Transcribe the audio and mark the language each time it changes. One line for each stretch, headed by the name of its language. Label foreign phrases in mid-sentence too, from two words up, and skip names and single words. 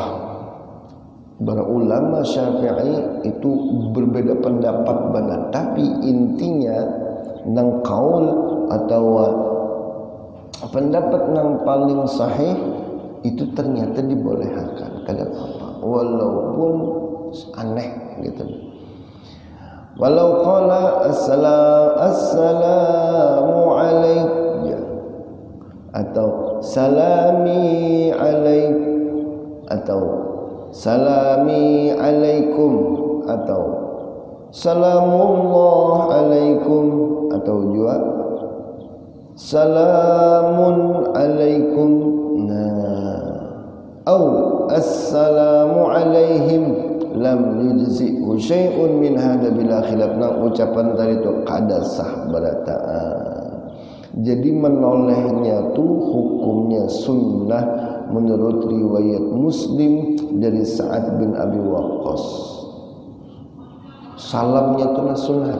Banjar: Para ulama Syafi'i itu berbeda pendapat benar, tapi intinya nang kaul atau pendapat nang paling sahih itu ternyata dibolehkan kada apa walaupun aneh gitu.
Arabic: ولو قال السلام عليكم atau سلامي عليك atau سلامي عليكم atau سلام الله عليكم
Banjar: atau juga
Arabic: سلام عليكم أو السلام عليهم لم يجزئ شيء من هذا بلا خلاف.
Banjar: Ucapan tadi itu kada sah berataan. Jadi menolehnya tu hukumnya sunnah menurut riwayat Muslim dari Sa'ad bin Abi Waqqas. Salamnya tu sunnah.